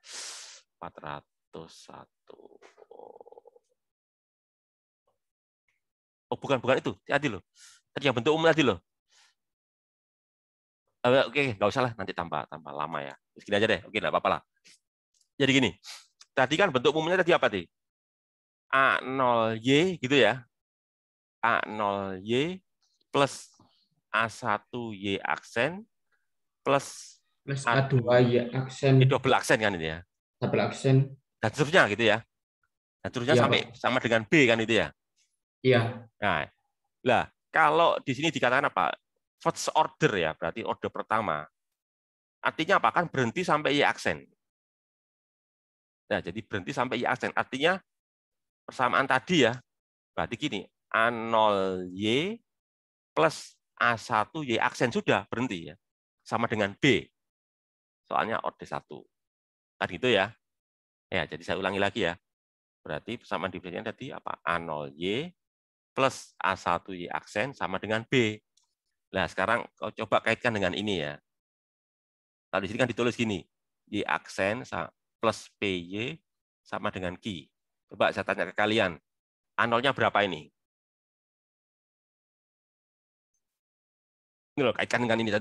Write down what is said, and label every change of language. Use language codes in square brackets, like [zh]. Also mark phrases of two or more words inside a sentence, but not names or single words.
[id] 401. Oh, bukan itu. Tadi loh. Tadi yang bentuk umum tadi loh. Oke, nggak usah lah, nanti tambah lama ya. Segini aja deh. Oke, nggak apa-apa lah. Jadi gini, tadi kan bentuk umumnya tadi apa sih? A0Y gitu ya. A0Y plus A1Y aksen plus Plus A2 A2 ya aksen, double aksen kan ini ya. double aksen. Dan seterusnya gitu ya. Dan seterusnya Iya, sampai Pak. sama dengan B kan itu ya. Iya, Nah, lah kalau di sini dikatakan apa? [en] First order [id] ya, berarti order pertama. Artinya apa? Kan berhenti sampai Y aksen. Nah, jadi berhenti sampai Y aksen. Artinya persamaan tadi ya, berarti gini, A0Y plus A1Y aksen sudah berhenti ya. Sama dengan B. Soalnya order 1. Kan gitu ya. Ya, jadi saya ulangi lagi ya. Berarti persamaan diferensialnya tadi apa? A0Y plus A1Y aksen sama dengan B. Nah, sekarang kau coba kaitkan dengan ini ya. Kalau di sini kan ditulis gini, Y aksen plus PY sama dengan Q. Coba saya tanya ke kalian, A0-nya berapa ini? Ini loh, kaitkan dengan ini tadi.